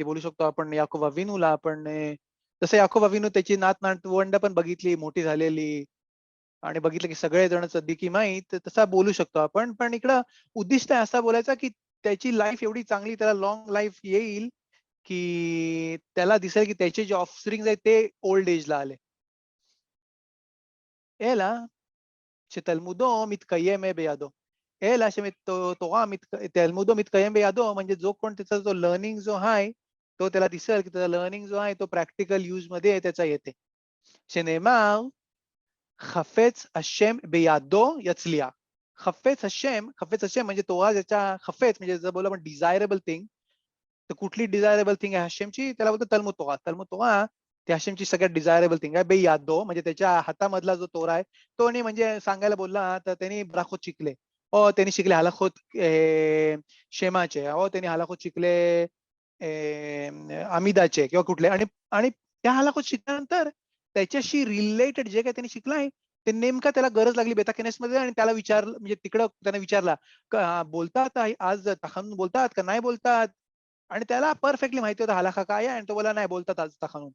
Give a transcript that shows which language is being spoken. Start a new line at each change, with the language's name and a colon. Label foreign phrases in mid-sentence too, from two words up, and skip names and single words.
Marathi: बोलू शकतो आपण याकोब अविनूला. आपण जसं याकोब अविनू त्याची नातवंड पण बघितली मोठी झालेली आणि बघितलं की सगळे जण सद्दिकी माहीत तसा बोलू शकतो आपण. पण इकडं उद्दिष्ट आहे असा बोलायचा की त्याची लाईफ एवढी चांगली त्याला
English: long life
Marathi: येईल की त्याला दिसेल की त्याचे जे ऑफस्प्रिंग आहेत ते ओल्ड एजला आले.
Hebrew: אלא שתלמודו מתקיים בידו. אלא שתלמודו מתקיים בידो
Marathi: म्हणजे जो कोण त्याचा जो लर्निंग जो आहे तो त्याला दिसेल की त्याचा लर्निंग जो आहे तो
English: practical use
Marathi: मध्ये त्याचा येते.
Hebrew: שנאמר חפץ השם בידו יצליח. חפץ השם
Marathi: म्हणजे तोरा ज्याच्या खफेच म्हणजे जर बोललो आपण
English: desirable thing,
Marathi: तर कुठली
English: desirable thing
Marathi: आहे हशेमची, त्याला बोलतो
Hebrew: תלמוד תורה. תלמוד תורה
Marathi: ती हशेमची सगळ्यात
English: desirable thing
Marathi: आहे. बेयादो म्हणजे त्याच्या हातामधला जो तोरा आहे तो नाही, म्हणजे सांगायला बोलला तर त्यांनी ब्राखोत शिकले, ओ त्यांनी शिकले
Hebrew: הלכות שמע,
Marathi: ओ त्यांनी हलाखोत शिकले अमिदाचे किंवा कुठले, आणि आणि त्या हलाखोत शिकल्यानंतर त्याच्याशी रिलेटेड जे काही त्यांनी शिकलाय ते नेमका त्याला गरज लागली बेताकेनेस मध्ये, आणि त्याला विचारलं, म्हणजे तिकडं त्याने विचारला बोलतात आज तखानून बोलतात का नाही बोलतात, आणि त्याला परफेक्टली माहिती होतं हलाखा काय आहे, आणि तो बोला नाही बोलतात आज तखानून.